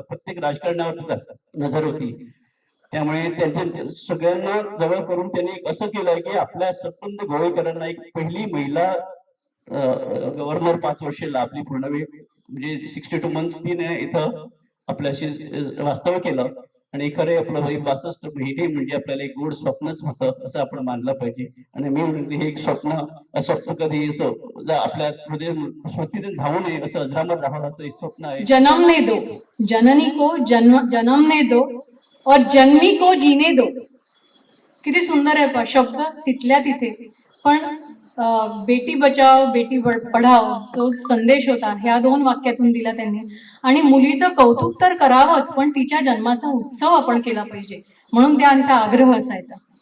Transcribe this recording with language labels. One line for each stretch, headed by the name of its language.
Marathi: प्रत्येक राजकारणावर नजर होती. त्यामुळे त्यांच्या सगळ्यांना जवळ करून त्यांनी असं केलंय की आपल्या संपूर्ण गोवेकरांना एक पहिली महिला गव्हर्नर 5 वर्षे लाभली पूर्ण वेळ म्हणजे 62 months तिने इथं आपल्याशी वास्तव्य केलं. आणि खरं आपलं हे 62 महिने म्हणजे आपल्याला एक गोड स्वप्नच होतं असं आपण मानलं पाहिजे. आणि मी म्हणते हे एक स्वप्न कधी असं आपल्या हृदय स्मृतीतून जाऊ नये, असं अजरामर राहावं असं एक स्वप्न आहे.
Hindi: जन्मने दो, जननी को जन्मने दो और जन्मी को जीने दो.
Marathi: किती सुंदर आहे शब्द तिथल्या तिथे. पण
Hindi: बेटी बचाव बेटी पढाव
Marathi: जो संदेश होता ह्या 2 वाक्यातून दिला त्यांनी. आणि मुलीचं कौतुक तर करावंच, पण तिच्या जन्माचा उत्सव आपण केला पाहिजे, म्हणून त्यांचा आग्रह असायचा.